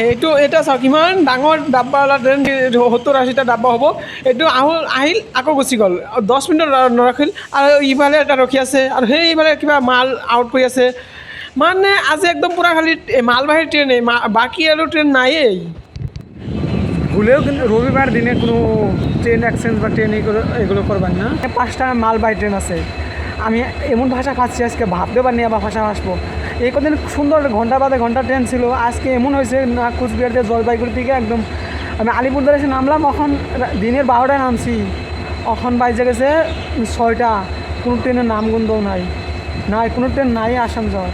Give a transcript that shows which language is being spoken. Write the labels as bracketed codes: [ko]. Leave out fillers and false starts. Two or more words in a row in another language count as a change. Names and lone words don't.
[as] এটা চাওক ইমান ডাঙৰ ডাব্বাৱালা ট্ৰেইন, 70-80টা ডাব্বা হ'ব। এইটো আহিল আকৌ গুচি গ'ল, 10 মিনিট নৰখিল। আৰু ইফালে এটা ৰখি আছে, আৰু সেইফালে কিবা মাল আউট কৰি আছে। মানে আজি একদম পূৰা খালি মালবাহী ট্ৰেইনেই, বাকী আৰু ট্ৰেইন নায়েই। [bn] ভুলেও কিন্তু রবিবার দিনে কোনো [en] train exchange [bn] বা ট্রেন এগুলো করবেন না। 5টা মালবাহী ট্রেন আছে, আমি এমন ভাষা পাচ্ছি আজকে ভাবতে পারিনি আবার ভাষা আসবো। এই কদিন সুন্দর ঘন্টা বাদে ঘন্টা ট্রেন ছিল, আজকে এমন হয়েছে না কুচবিহার থেকে জলপাইগুড়ি থেকে একদম আমি আলিপুরদুয়ারে এসে নামলাম, এখন দিনের 12টায় নামছি, এখন বাইজে গেছে 6টা, কোনো ট্রেনের নামগন্ধও নাই, কোনো ট্রেন নাই আসাম যাওয়ার।